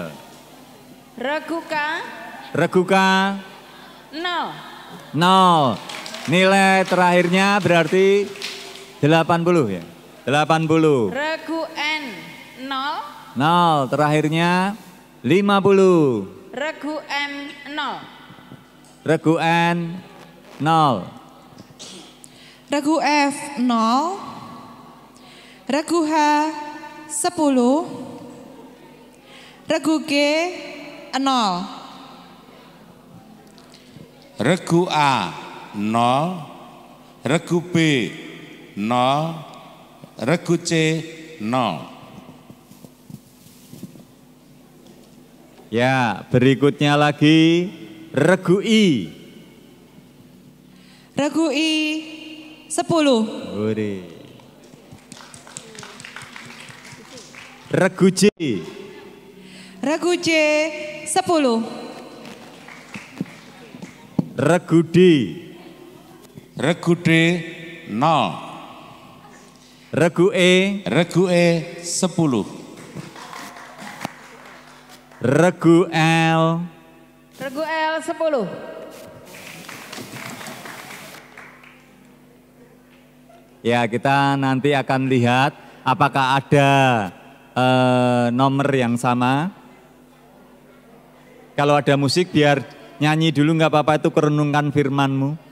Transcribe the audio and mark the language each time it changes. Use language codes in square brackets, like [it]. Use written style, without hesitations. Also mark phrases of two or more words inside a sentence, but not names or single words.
[id] Regu K. Regu K 0. 0. Nilai terakhirnya berarti 80 ya. 80. Regu N 0. 0. Terakhirnya 50. Regu M 0. Regu N 0. Regu F 0. Regu H 10. Regu G 0. Regu A 0. Regu B 0. Regu C 0. Ya, berikutnya lagi regu I. Regu I 10. Ore. Regu J. Regu J 10. Regu D. Regu D 0. Regu E. Regu E 10. Regu L. Regu L 10. Ya, kita nanti akan lihat apakah ada nomor yang sama. Kalau ada musik biar nyanyi dulu nggak apa-apa, itu kerenungkan firman-Mu.